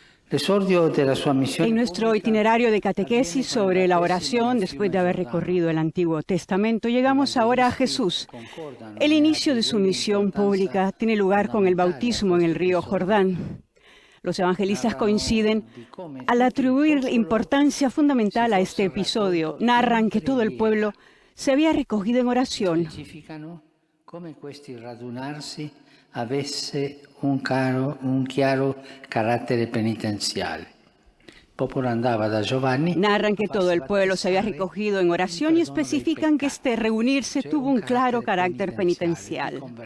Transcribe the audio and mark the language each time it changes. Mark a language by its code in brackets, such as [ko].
[es] En nuestro itinerario de catequesis sobre la oración, después de haber recorrido el Antiguo Testamento, llegamos ahora a Jesús. El inicio de su misión pública tiene lugar con el bautismo en el río Jordán. Los evangelistas coinciden al atribuir importancia fundamental a este episodio. Narran que todo el pueblo se había recogido en oración. [it] Come questi radunarsi avesse un chiaro carattere penitenziale. Il popolo andava da Giovanni. [es] Narran que todo el pueblo se había recogido en oración y especifican que este reunirse tuvo un claro carácter penitencial.